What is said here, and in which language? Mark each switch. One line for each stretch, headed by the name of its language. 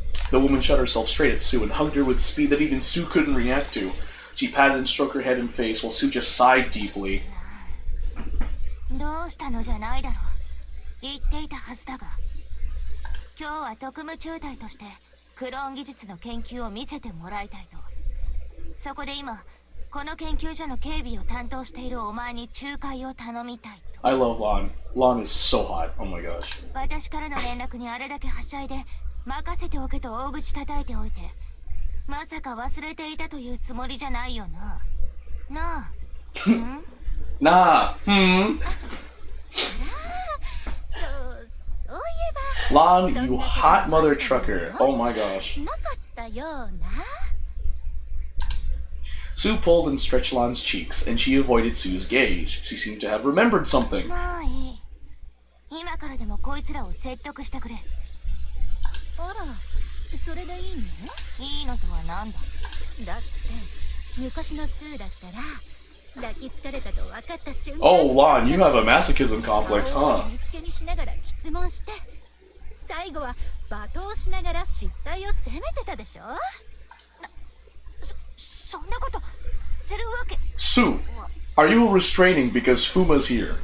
English: The woman shut herself straight at Sue and hugged her with speed that even Sue couldn't react to. She patted and stroked her head and face while Sue just sighed deeply.
Japanese: どうしたのじゃないだろう。言っていたはずだが。今日は特務中隊としてクローン技術の研究を見せてもらいたいと。そこで今、この研究所の警備を担当しているお前に仲介を頼みたいと。
English: I love Lon. Lon is so hot. Oh my gosh.
Japanese: 私からの連絡にあれだけはしゃいで任せておけと大口叩いておいて、まさか忘れていたというつもりじゃないよな。なあ。
English: Nah. Hmm.
Japanese: そういえば。
English: Lon, you hot mother trucker. Oh my gosh.
Japanese: なかったような。
English: Sue pulled and stretched Lon's cheeks, and she avoided Sue's gaze. She seemed to have remembered something.
Japanese: まあいい。今からでもこいつらを説得してくれ。あら、それでいいの？いいのとはなんだ？だって昔のスーだったら抱きつかれたと分かった瞬間
English: Oh, Lon, you have a masochism complex,
Japanese: 顔
English: huh?
Japanese: を見つけにしながら質問して最後は罵倒しながら失態を責めてたでしょ。そんなことするわけ
English: Sue, are you restraining because Fuma's here?